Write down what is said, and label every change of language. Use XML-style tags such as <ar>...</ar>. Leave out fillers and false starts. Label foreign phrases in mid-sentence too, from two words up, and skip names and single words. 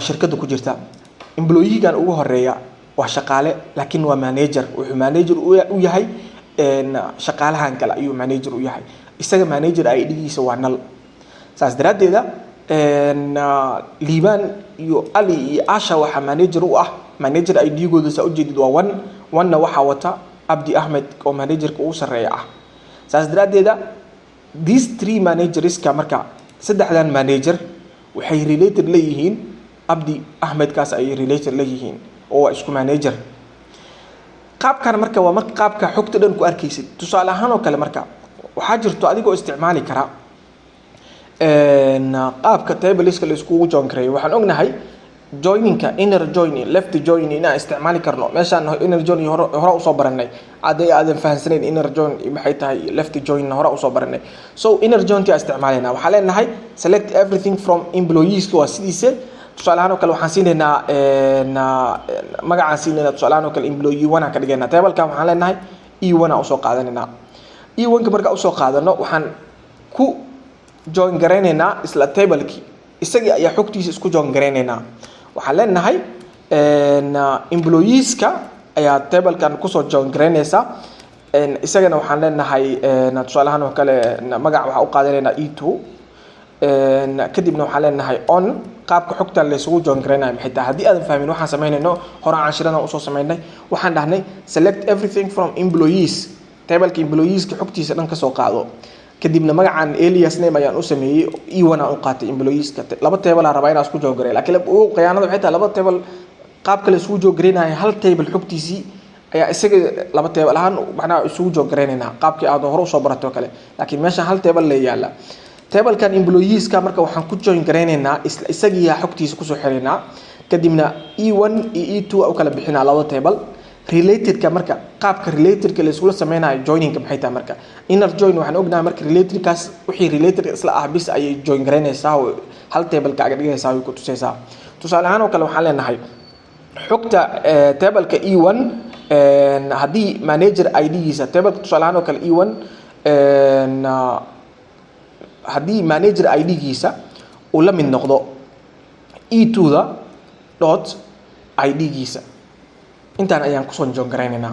<so>shirkadda ku jirta employee-gan ugu horeeya waa shaqaale laakiin waa manager wuxuu manager u yahay shaqaalahan kale ayuu manager u yahay isaga manager ID-giisa waa null saas daraadeeda Liban iyo Ali iyo Asha waxa manager u ah manager ID-gooda sa u jeedid waa 1 waxa wata Abdi Ahmed oo manager-ka ugu sareeya ah saas daraadeeda</so> <en>these three managers</en> <so>ka marka saddexdan manager waxay related leeyihiin Abdi Ahmed kaas ay related leeyihiin oo isku manager qaabkan marka waa marka qaabka xogta dhan ku arkaysid tusaale ahaan oo kale marka waxa jirto adigoo isticmaali kara qaabka tables-ka la isku join karay waxaan ognahay</so> <en>joining-ka inner joining left joining</en> <so>ina isticmaali karno meeshaan</so> <en>inner joining</en> <so>hore u soo baranay aadan fahansaneyn</so> <en>inner join</en> <so>maxay tahay</so> <en>left join</en> <so>hore u soo baranay so</so> <en>inner join-ta</en> <so>isticmaalina waxaan leenahay</so> <en>select everything from employees</en> <so>waa sidiise tusaalahan oo kale waxaan siinaynaa magacaan siinaynaa tusaalahan oo kale employee 1 ka dhigaynaa table-ka waxaan leenahay E1 u soo qaadanayna E1 marka u soo qaadano waxaan ku join gareynaynaa isla table-ki isagii ayaa xogtiisa isku join gareynaynaa waxaan leenahay employees-ka ayaa table-kan ku soo join gareynaysa isagana waxaan leenahay tusaalahan oo kale magac waxa u qaadanaynaa E2 kadibna waxaan leenahay on qaabka xogta la isugu join gareynayo maxay tahay hadii aadan fahmin waxaan sameeynayno hore aan shirana u soo sameeynay waxaan dhahnay</so> <en>select everything from employees</en> <so>table-ka employees-ka xogtiisa dhan ka soo qaado kadibna magacaan</so> <en>alias name</en> <so>ayaan u sameeyay E1 aan u qaatay employees-ka laba table aan rabaa inaan isku join gareeyo laakiin qiyaanada waxay tahay laba table qaabka la isugu join gareynayo hal table xogtiisii ayaa isaga laba table ahaan macnaha isugu join gareynayna qaabkii aad hore u soo barato kale laakiin meesha hal table la yaala table-kan employees-ka marka waxaan ku join gareynaynaa isagii xogtiisa ku soo xireynaa kadibna E1 iyo E2 oo kala bixinaa laba table related-ka marka qaabka related-ka la isku sameynayo joining-ka maxay tahay marka</so> <en>inner join</en> <so>waxaan ognahay marka related-kaas wixii related isla ah bis ay join gareynaysaa oo hal table-ka aga dhigaysaa oo ku tusaysaa tusaale ahaan oo kale waxaan leenahay xogta table-ka E1 hadii manager ID-giisa table tusaale ahaan oo kale E1 haddii manager ID-giisa uu la mid noqdo E2 dot ID-giisa intaan ayaan kusoo join garaynaynaa.</so>